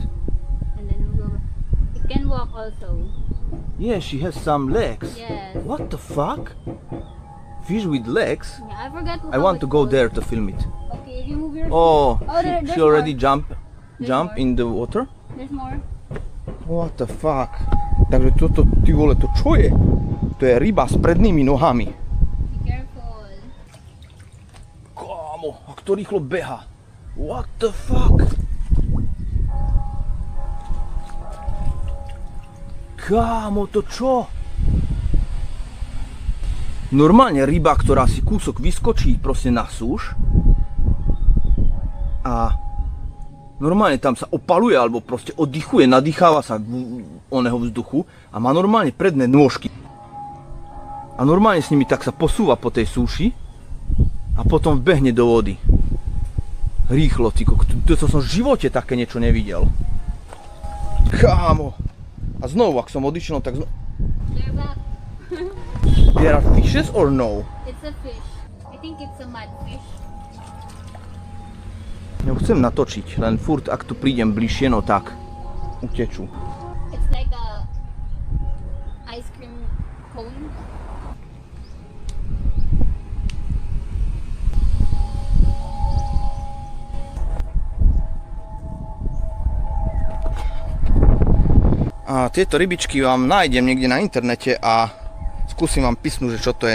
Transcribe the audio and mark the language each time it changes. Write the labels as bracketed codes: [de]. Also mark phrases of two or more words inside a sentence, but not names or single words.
[en] And then we'll go back. It can walk also. Yeah, she has some legs. Yes. What the fuck? Fish with legs? Yeah, I forgot. I want to go there to film it. Okay, remove your. Oh, there's she already more. jump more. in the water? There's more. What the fuck? [sk] Takže toto, ty vole, to čo je? To je ryba s prednými nohami. [en] Be careful. [sk] Kámo, a kto rýchlo beha? [en] What the fuck? [sk] Kámo, to čo? Normálne ryba, ktorá si kúsok vyskočí proste na súš a normálne tam sa opaluje alebo proste oddychuje, nadýcháva sa oného vzduchu a má normálne predné nôžky. A normálne s nimi tak sa posúva po tej súši a potom vbehne do vody. Rýchlo, ty to som v živote také niečo nevidel. Kámo. A znovu, ak som odišiel, tak znovu... [en] They're back. There are fishes or no? It's a fish. I think it's a mud fish. [sk] Ja chcem natočiť, len furt ak tu prídem bližšie, no tak utečú. [en] It's like a ice cream cone. [sk] A tieto rybičky vám nájdem niekde na internete a skúsim vám písnuť, že čo to je.